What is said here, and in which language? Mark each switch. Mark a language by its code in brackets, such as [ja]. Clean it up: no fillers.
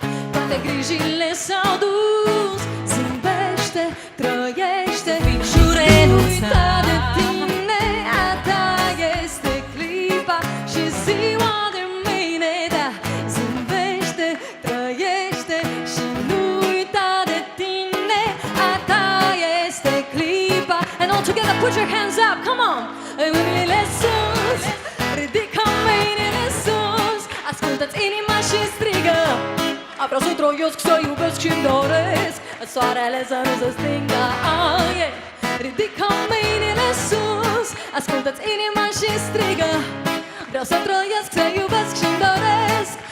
[ro] Toate grijile s-au dus. Zâmbește, trăiește și nu renunța de tine. A ta este clipa și ziua de mâine. Da, zâmbește, trăiește și nu uita de tine. A ta este clipa. [en] And all together put your hands up, come on. [ro] Mâinile sus, ridică mâinile sus. Ascultă-ți inima și strigă. Vreau să trăiesc, să iubesc și-mi doresc. Soarele să nu se stingă. Ridică mâinile sus. Ascultă-ți inima și strigă. Vreau să trăiesc, să iubesc și-mi doresc.